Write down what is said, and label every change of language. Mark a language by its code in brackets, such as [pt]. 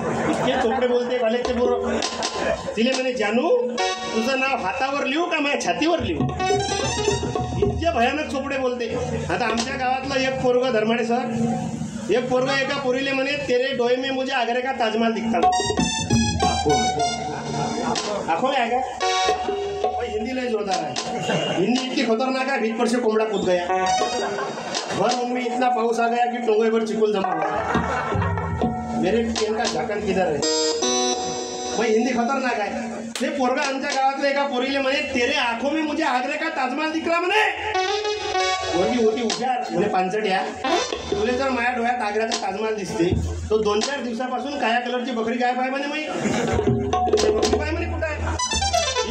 [mr] इतके चोपडे बोलते कॉलेजचे पोरं. तिले म्हणे जानू तुझं नाव हातावर लिहू का माझ्या छातीवर लिहू. इतके भयानक चोपडे बोलते. आता आमच्या गावातलं एक पोरग धर्माडे सर, एक पोरग एका पोरीले म्हणे [hi] तेरे डोळे में मुझे आगरे का ताजमहल दिखता. [mr] आखो आहे का? हिंदी लय जोरदार है. [hi] हिंदी इतनी खतरनाक है, भीत पर से कोमड़ा कूद गया. भर मुंबई इतना पाऊस आ गया कि टोंगे पर चिकुल जमा हुआ. मेरे पेन का झाकण किधर है? भाई हिंदी खतरनाक है. [mr] ते पोरगा आमच्या गावातल्या एका पोरीले म्हणे [hi] तेरे आंखों में मुझे आगरे का ताजमहल दिख रहा [mr] म्हणे. पोरगी होती हुशार, म्हणे पांचट्या तुले जर माझ्या डोळ्यात आग्र्याचा ताजमहल दिसते तो 2-4 दिवसापासून काळ्या कलरची बकरी गायब आहे म्हणे. बकरी पाय म्हणे कुठं आहे.